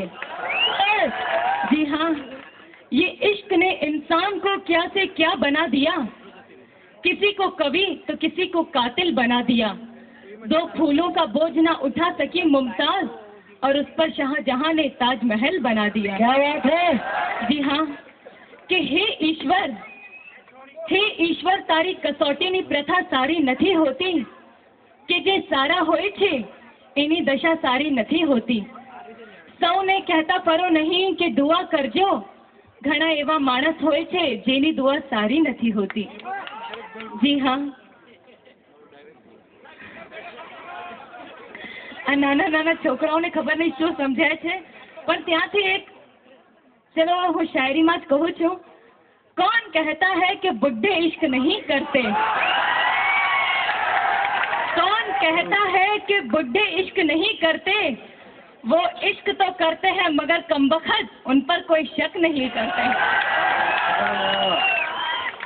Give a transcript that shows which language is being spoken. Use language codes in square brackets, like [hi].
[hi] जी हाँ ये इश्क ने इंसान को क्या से क्या बना दिया किसी को कवि तो किसी को कातिल बना दिया दो फूलों का बोझ ना उठा सकी मुमताज और उस पर शाहजहां ने ताजमहल बना दिया। क्या बात है। जी हाँ [gu] कि हे ईश्वर तारी कसौटीनी प्रथा सारी नहीं होती કે જે સારા હોય છે એની દશા સારી નથી હોતી સૌને કહેતા ફરો નહીં કે દુઆ કરજો ઘણા એવા માણસ હોય છે જેની દુઆ સારી નથી હોતી। જી હા આ નાના નાના છોકરાઓને ખબર નહીં શું સમજાય છે પણ ત્યાંથી એક ચલો હું શાયરીમાં જ કહું છું [hi] कौन कहता है कि बुड्ढे इश्क नहीं करते? कौन कहता है कि बुड्ढे इश्क नहीं करते? वो इश्क तो करते हैं मगर कमबख्त उन पर कोई शक नहीं करते।